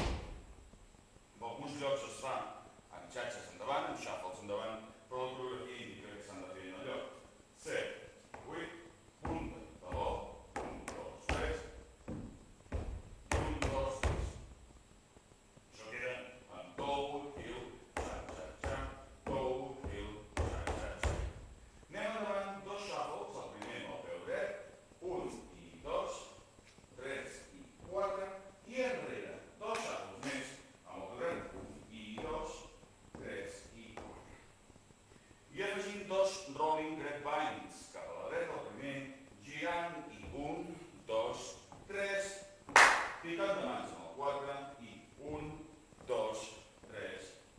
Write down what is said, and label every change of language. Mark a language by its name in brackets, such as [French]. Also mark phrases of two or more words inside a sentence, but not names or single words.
[Catalan] En alguns llocs es fa amb xatxes endavant, amb xàfels endavant, però la coreografia indica que s'han de fer en el lloc. 7, 8, punta, taló, 1, 2, 3, 1, 2, 3. Això queda amb [English] toe, heel, [Catalan] xa-xa-xa, [English] toe, heel, [Catalan] xa-xa-xa. Anem endavant, dos xàfels, el primer amb el peu dret, 1 i 2, 3 i 4, i enrere, dos xàfels més amb el peu dret, 1 i 2, 3 i 4. I afegim dos [English] rolling grapevines, [Catalan] cap a la dreta, el primer, girant i 1, 2, 3, picant de mans amb el 4 i 1, 2, 3.